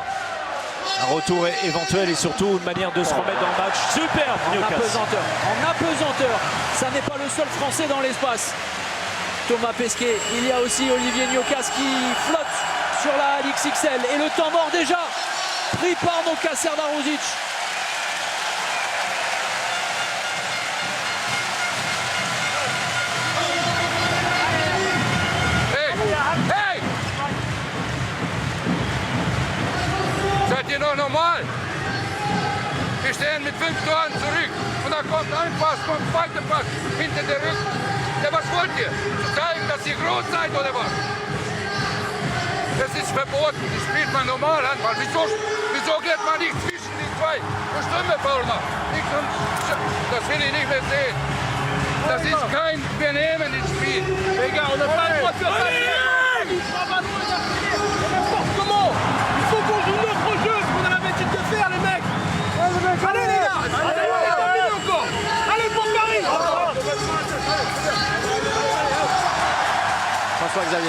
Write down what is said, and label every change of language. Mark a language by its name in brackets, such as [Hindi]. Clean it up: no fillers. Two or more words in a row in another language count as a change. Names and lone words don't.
[French] Un retour éventuel et surtout une manière de se remettre dans le match. Super En apesanteur, ça n'est pas le seul Français dans l'espace. Thomas Pesquet, il y a aussi Olivier Niokas qui flotte sur la LXXL. Et le temps mort déjà pris par Noka Sardarovic. Hey! [German] Seid ihr noch normal? Wir stehen mit 5 Toren zurück. Und dann kommt ein Pass, kommt ein zweiter Pass hinter der Rücken. Ja, was wollt ihr? Zu zeigen, dass ihr groß seid oder was? Das ist verboten. Das spielt man normal Handball. Wieso geht man nicht zwischen die zwei? Wo Stürme faul macht? Das will ich nicht mehr sehen. Das ist kein Benehmen ins Spiel. [French] Les gars, on n'a pas le droit de faire ça. N'importe comment. Il faut qu'on joue notre jeu, ce qu'on a l'habitude de faire, les mecs. Allez les gars, allez encore. Allez pour Paris. François-Xavier.